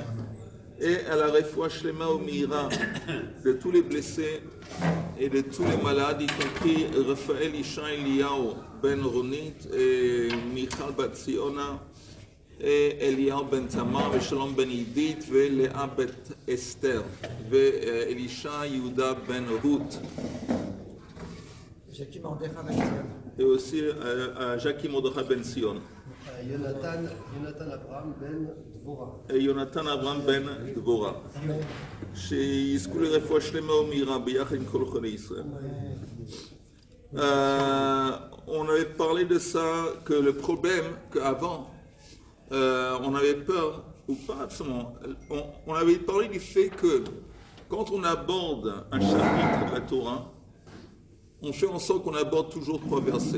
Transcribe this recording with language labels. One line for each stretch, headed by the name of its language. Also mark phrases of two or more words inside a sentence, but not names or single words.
French: Et à la
Hebrew: רפואה שלמה
French: au mira de tous les blessés et de tous les malades, y compris Raphaël Isha Eliyahu ben Ronit et Michal bat Ziona et Eliyahu ben Tamar et Shalom ben Yidit et Léa bet Esther et Elisha Yehuda ben Ruth et aussi Jackie Mordechai ben Sion. Yonatan Abraham ben Dvorah. Et Yonatan Abraham ben Dvorah.
Hebrew: שיזכו לרפואה שלמה ומהירה ביחד עם כל חולי ישראל.
French: On avait parlé de ça, que le problème, qu'avant, on avait peur, ou pas absolument, on avait parlé du fait que quand on aborde un chapitre de la Torah, on fait en sorte qu'on aborde toujours 3 versets.